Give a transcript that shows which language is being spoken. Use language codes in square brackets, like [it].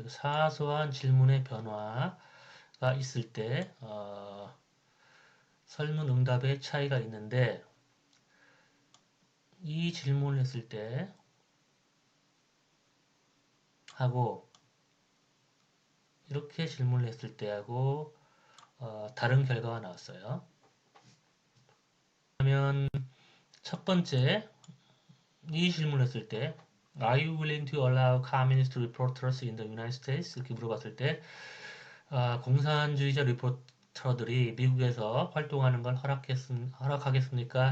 [ko] 사소한 질문의 변화가 있을 때, 설문 응답의 차이가 있는데, 이 질문을 했을 때, 하고, 이렇게 질문을 했을 때하고, 다른 결과가 나왔어요. 그러면, 첫 번째, 이 질문을 했을 때, [en] Are you willing to allow communist reporters in the United States? [ko] 이렇게 물어봤을 때, 공산주의자 리포터들이 미국에서 활동하는 걸 허락하겠습니까?